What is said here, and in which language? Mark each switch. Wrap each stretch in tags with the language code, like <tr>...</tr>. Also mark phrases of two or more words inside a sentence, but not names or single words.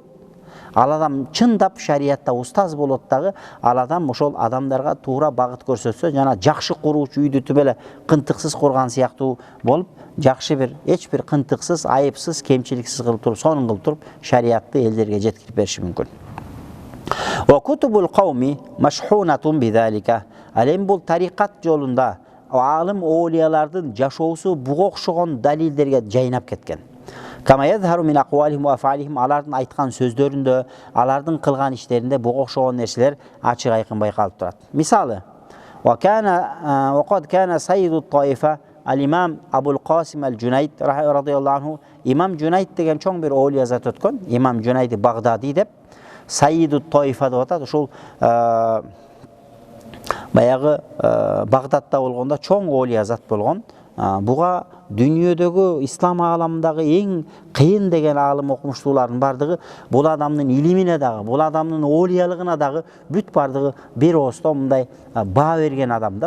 <ky>Ал адам чындап шариятта устаз болот дагы, ал адам ошол адамдарга туура багыт көрсөтсө, жана жакшы куруучу үйдү түп эле кынтыксыз курган сыяктуу болуп, жакшы бир, эч бир кынтыксыз, айыпсыз, кемчиликсиз кылып туруп, сонун кылып туруп шариятты элдерге жеткирип бериши мүмкүн.</ky> <ar>وكتب القوم مشحونة بذلك.</ar> <ky>Алем бул тарикат жолунда алым оолиялардын жашоосу буга окшогон далилдерге жайнап кеткен.</ky> <ar>كما يظهر من أقوالهم وأفعالهم,</ar> <ky>алардын айткан сөздөрүндө, алардын кылган иштеринде буга окшогон нерселер ачык айкын байкалып турат. Мисалы,</ky> <ar>وقد كان سيد الطائفة الإمام أبو القاسم الجنيد رضي الله عنه.</ar> <ky>İmam Cüneyd деген чоң бир оолия зат өткөн, İmam Cüneyd Багдади деп,</ky> <ar>سيد الطائفة</ar> <ky>деп атат. Ошол баягы Багдадта болгондо чоң оолия зат болгон. Буга дүйнөдөгү ислам ааламындагы эң кыйын деген аалым окумуштуулардын бардыгы бул адамдын илимине дагы, бул адамдын оолиялыгына дагы бүт бардыгы бир оосто мындай баа берген адам да.</ky>